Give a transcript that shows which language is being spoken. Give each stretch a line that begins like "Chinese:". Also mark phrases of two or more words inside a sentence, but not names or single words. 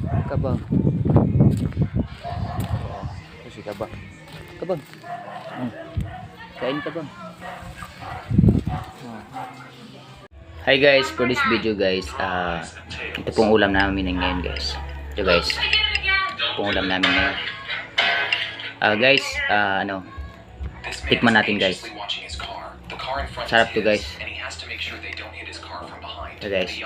Filipino: Kabang. Kasi kabang. Kabang. Kain kabang.
English: Hi guys, for this video guys,
Filipino: ito pong ulam namin ngayon
English: guys.
Filipino: Ito guys, pong ulam namin ngayon. Guys, tikman natin guys. Sarap to guys. Ito guys.